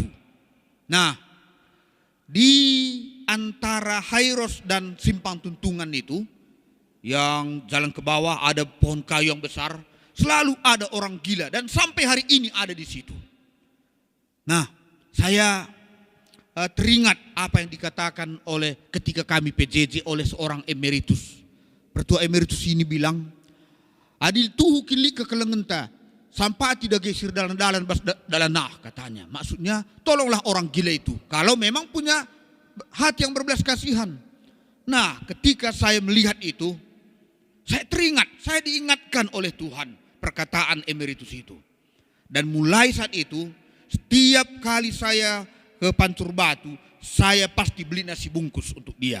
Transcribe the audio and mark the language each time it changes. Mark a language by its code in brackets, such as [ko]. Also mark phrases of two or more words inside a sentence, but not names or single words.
[id] Nah, di antara Hairos dan Simpang Tuntungan itu, yang jalan ke bawah ada pohon kayu yang besar, selalu ada orang gila dan sampai hari ini ada di situ. Nah, saya teringat apa yang dikatakan oleh ketika kami PJJ oleh seorang emeritus. Pertua emeritus ini bilang, [btx] adil tuhu kili ke kelengenta, [id] sampai tidak [btx] gesir dalan-dalan bas dalanah katanya. [id] Maksudnya tolonglah orang gila itu kalau memang punya hati yang berbelas kasihan. Nah, ketika saya melihat itu, saya teringat, saya diingatkan oleh Tuhan perkataan emeritus itu. Dan mulai saat itu, setiap kali saya ke Pancur Batu, saya pasti beli nasi bungkus untuk dia.